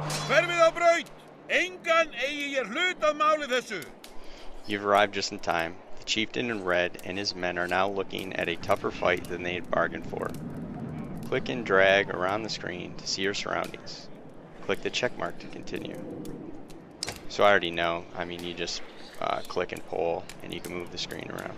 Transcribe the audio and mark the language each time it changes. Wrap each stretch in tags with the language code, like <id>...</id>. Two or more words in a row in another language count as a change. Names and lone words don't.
<is>Hverfið á braut! Engan eigi ég hlut að máli þessu!</is> <en>You've arrived just in time. The chieftain in red and his men are now looking at a tougher fight than they had bargained for. Click and drag around the screen to see your surroundings. Click the check mark to continue. So I already know. I mean, you just click and pull and you can move the screen around.</en>